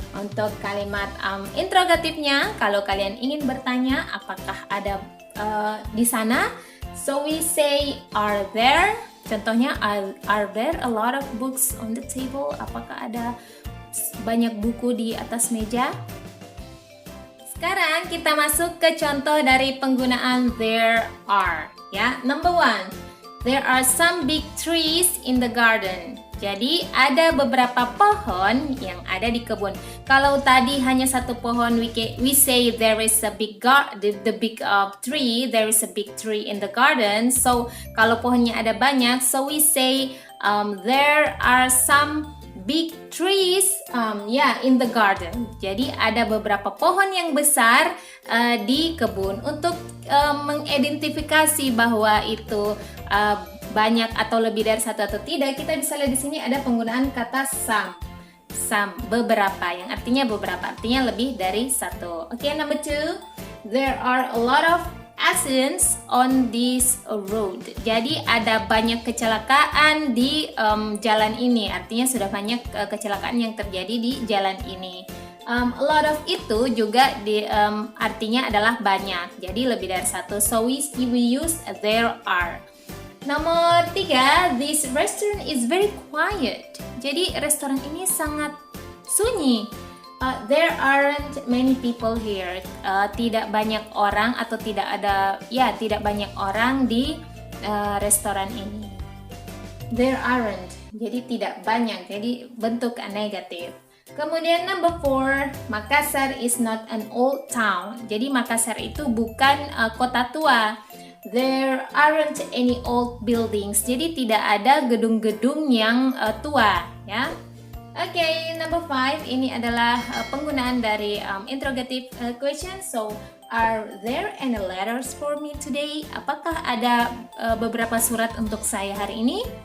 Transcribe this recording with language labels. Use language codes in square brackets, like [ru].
[id] Untuk kalimat interrogatifnya, kalau kalian ingin bertanya apakah ada di sana, [en] so we say are there. [id] Contohnya, [en] are there a lot of books on the table? [id] Apakah ada books? Banyak buku di atas meja? Sekarang kita masuk ke contoh dari penggunaan there are. [en] Ya, number one, there are some big trees in the garden. [id] Jadi ada beberapa pohon yang ada di kebun. Kalau tadi hanya satu pohon, [en] we say there is a big tree. There is a big tree in the garden. So [id] kalau pohonnya ada banyak, [en] so we say there are some big trees in the garden. [id] Jadi ada beberapa pohon yang besar di kebun. Untuk mengidentifikasi bahwa itu banyak atau lebih dari satu atau tidak, kita bisa lihat di sini ada penggunaan kata some, beberapa, yang artinya beberapa, artinya lebih dari satu. [en] Oke, number two, there are a lot of accidents on this road. [id] Jadi ada banyak kecelakaan di jalan ini, artinya sudah banyak kecelakaan yang terjadi di jalan ini. A lot of itu juga artinya adalah banyak, jadi lebih dari satu. [en] So we use there are. Nomor 3, this restaurant is very quiet. [id] Jadi restoran ini sangat sunyi. [en] There aren't many people here. [id] Tidak banyak orang atau tidak banyak orang di restoran ini. There aren't. Jadi tidak banyak. Jadi bentuk negatif. [en] Kemudian number 4, Makassar is not an old town. [id] Jadi Makassar itu bukan kota tua. [en] There aren't any old buildings. [id] Jadi tidak ada gedung-gedung yang tua, ya. Oke, number 5, ini adalah penggunaan dari interrogative question. [en] So, are there any letters for me today? [id] Apakah ada beberapa surat untuk saya hari ini?